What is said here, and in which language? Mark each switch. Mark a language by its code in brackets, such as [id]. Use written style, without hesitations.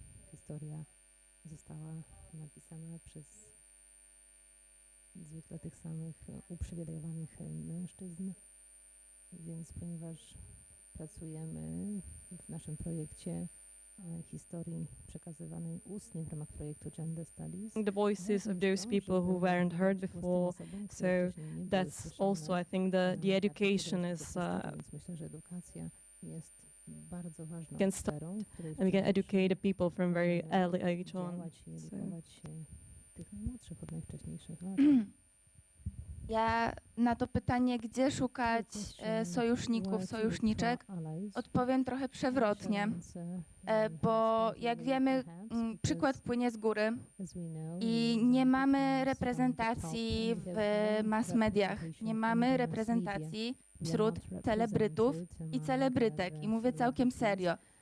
[pl] Historia została napisana przez zwykle tych samych uprzywilejowanych mężczyzn, więc ponieważ pracujemy w naszym projekcie historii przekazywanej ustnie w ramach projektu Gender Studies. [en] The voices of those people who weren't heard before, so that's also, I think, the education is [pl] myślę, że edukacja jest bardzo ważną [en] sferą, and we can educate the people from very early age on. [pl] Edukować tych najmłodszych od najwcześniejszych lat. Ja na to pytanie, gdzie szukać sojuszników, sojuszniczek, odpowiem trochę przewrotnie, bo jak wiemy, przykład płynie z góry i nie mamy reprezentacji w mass mediach, nie mamy reprezentacji wśród celebrytów i celebrytek i mówię całkiem serio.